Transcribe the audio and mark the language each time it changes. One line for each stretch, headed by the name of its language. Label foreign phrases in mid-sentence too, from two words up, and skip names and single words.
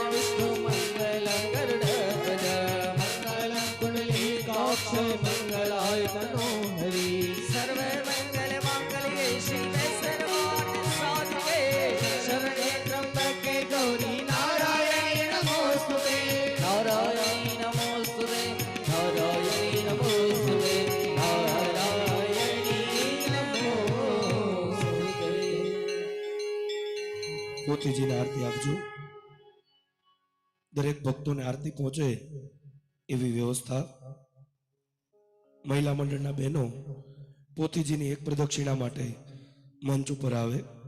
Sanskrit: विष्णु मंगलम गरुड़ध्वज मंगलम कुंडलीकाक्ष मंगलाय तनोहरि सर्व मंगल मांगल्ये शिवे सर्वार्थ साधिके शरणे त्र्यंबके गौरी नारायणी नमोस्तुते नारायणी नमोस्तुते नारायणी नमोस्तुते नारायणी नमोस्तुते
Gujarati: પોતીજીને આરતી આપજો. દરેક ભક્તોને આરતી પહોંચે એવી વ્યવસ્થા. મહિલા મંડળના બહેનો પોતીજીની એક પ્રદક્ષિણા માટે મંચ ઉપર આવે.